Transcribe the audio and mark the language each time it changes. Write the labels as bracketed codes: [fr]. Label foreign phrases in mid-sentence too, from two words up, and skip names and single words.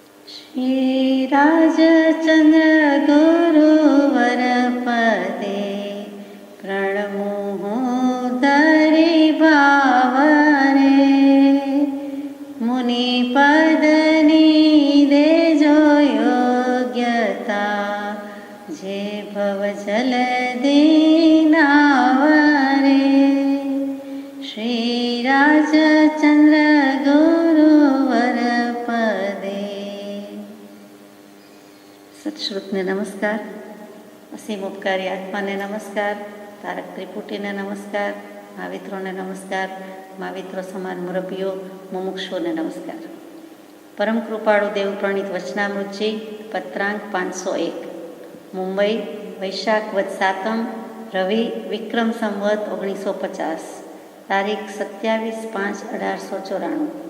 [gu] શ્રીરાજચન્દ્ર ગુરુવર પદે પ્રણમો દરિ ભાવરે મુનિપદની દેજો યોગ્યતા જે ભવજલ દીનાવરે શ્રીરાજચન્દ્ર ગુરુવર પદે। સત્શ્રુતને નમસ્કાર, અસીમ ઉપકારી આત્માને નમસ્કાર, તારક ત્રિપુટીને નમસ્કાર, મહાવિત્રોને નમસ્કાર, महाविત્રો સમાન મુરબ્બીઓ, મુમુક્ષુઓને નમસ્કાર। પરમ કૃપાળુ દેવ પ્રણીત વચનામૃતજી પત્રાંક 501 મુંબઈ વૈશાખ વદ સાતમ રવિ વિક્રમ સંવત 1950 તારીખ 27/5/1894।